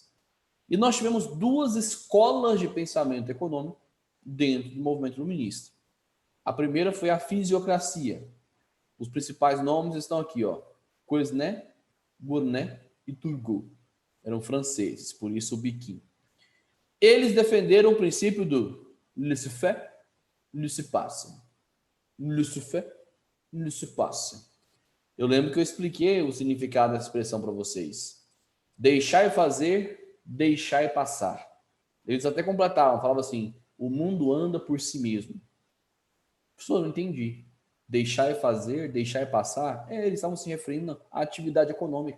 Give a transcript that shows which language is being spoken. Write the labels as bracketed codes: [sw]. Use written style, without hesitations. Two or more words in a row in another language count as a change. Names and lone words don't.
[pt] E nós tivemos 2 escolas de pensamento econômico dentro do movimento iluminista. A primeira foi a fisiocracia. Os principais nomes estão aqui, ó. Quesnay, Gournay e Turgot. Eram franceses, por isso o biquinho. Eles defenderam o princípio do [fr] laissez-faire, laissez-passer. Laissez-faire, laissez-passer. [pt] Eu lembro que eu expliquei o significado dessa expressão para vocês. Deixar e fazer, deixar e passar. Eles até completavam, falavam assim, o mundo anda por si mesmo. Professor, não entendi. Deixar e fazer, deixar e passar? Eles estavam se referindo à atividade econômica.